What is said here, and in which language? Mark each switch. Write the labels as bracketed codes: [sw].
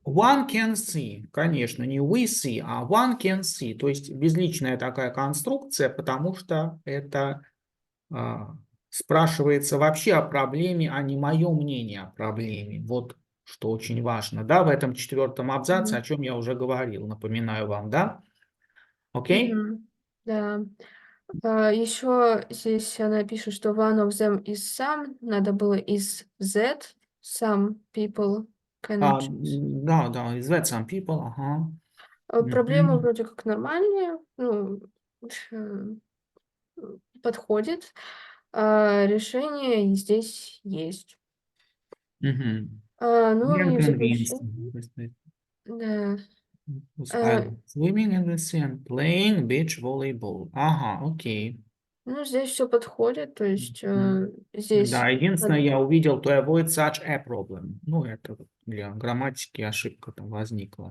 [en] one can see, [ru] конечно, не [en] we see, [ru] а [en] one can see, [ru] то есть безличная такая конструкция, потому что это спрашивается вообще о проблеме, а не мое мнение о проблеме. Вот что очень важно, да, в этом четвертом абзаце, о Мгм. чем я уже говорил, напоминаю вам, да? Окей? Мгм. Да. Еще здесь она пишет, что [en] one of them is some, [ru] надо было [en] is that, some people cannot choose. [ru] Да, да, [en] is that some people, [ru] ага. Проблема Мгм. вроде как нормальная, ну, э, подходит. Решение здесь есть. Мгм. Ну [en] We are [ru] и в [en] convinced. [ru] заключение, да, [en] Whose э, island? Swimming in the sea, playing beach volleyball. [ru] Ага, окей. ну здесь все подходит, то есть Мгм. Да, здесь единственное, надо- я увидел [en] to avoid such a problem. [ru] Ну, это вот для грамматики ошибка там возникла.